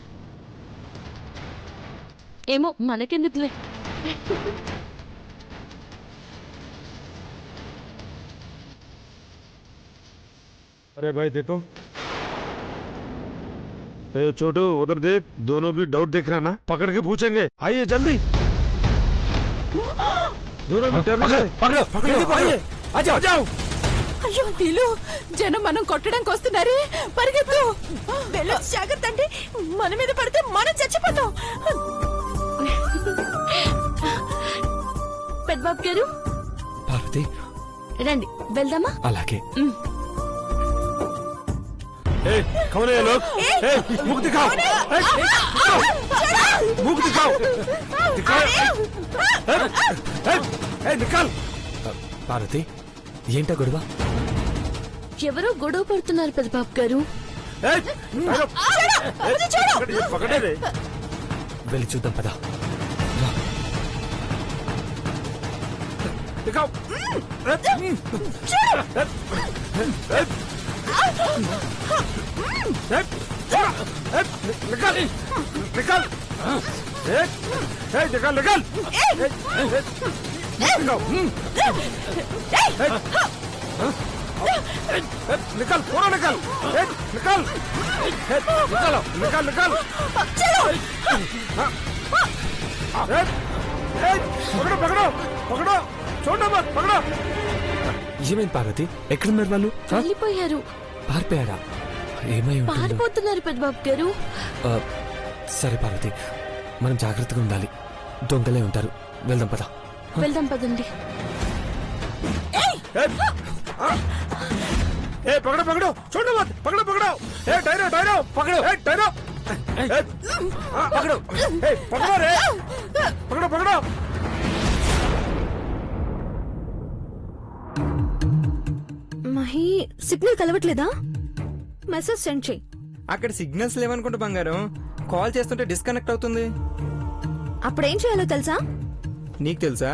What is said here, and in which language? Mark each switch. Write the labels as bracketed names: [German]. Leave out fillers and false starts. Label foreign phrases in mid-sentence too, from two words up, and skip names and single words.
[Telugu] ఏమో, మనకెందుకులే. [Hindi] अरे भाई देखो, छोटू उधर देख, दोनों भी डाउट देख रहे हैं ना, पकड़ के पूछेंगे। आइए जल्दी, दोनों भी डर रहे हैं। पकड़ो, पकड़ो, आइए, आ जाओ, आ जाओ। [Telugu] అయ్యో నీలు, జనం మనం కొట్టడానికి వస్తున్నారే, పరిగెత్తు. వెళ్ళొచ్చు, జాగ్రత్త. అంటే మన మీద పడితే మనం చచ్చిపోతాం. పెద్దబాబు గారు, పార్వతి రండి వెళ్దామా? అలాగే. [Hindi] कौन है ये लोग? मुख दिखाओ, मुख दिखाओ, दिखाओ, निकाल। [Telugu] పార్వతి, ఏంటా గొడవ? ఎవరో గొడవ పడుతున్నారు పెద్దబాబు గారు. [Hindi] पकड़े रे. [Telugu] వెళ్ళి చూద్దాం పదా. [Hindi] दिखाओ निकल निकल निकल निकल निकल पूरा निकल निकल निकलो निकल निकल पकड़ो पकड़ो पकड़ो छोड़ो मत पकड़ो [Telugu] ఏమైంది పార్వతి ఎక్కడున్నారు వాళ్ళు వెళ్ళిపోయారు. పారిపోయారా ఏమై ఉంటుందో? పారిపోతున్నారు పెద్దబాబు గారు. సరే పార్వతి మనం జాగ్రత్తగా ఉండాలి దొంగలే ఉంటారు వెళ్దాం పద వెళ్దాం పదండి. [Hindi] पकड़ो पकड़ो छोड़ो मत पकड़ो पकड़ो टायरो टायरो पकड़ो टायरो पकड़ो पकड़ो रे पकड़ो पकड़ो [Telugu] మహి సిగ్నల్ కలవట్లేదా? [English] message send [Telugu] చెయ్యి. అక్కడ సిగ్నల్స్ లేవనుకుంటా బంగారం. కాల్ చేస్తుంటే డిస్కనెక్ట్ అవుతుంది. అప్పుడేం చేయాలో తెలుసా? నీకు తెలుసా?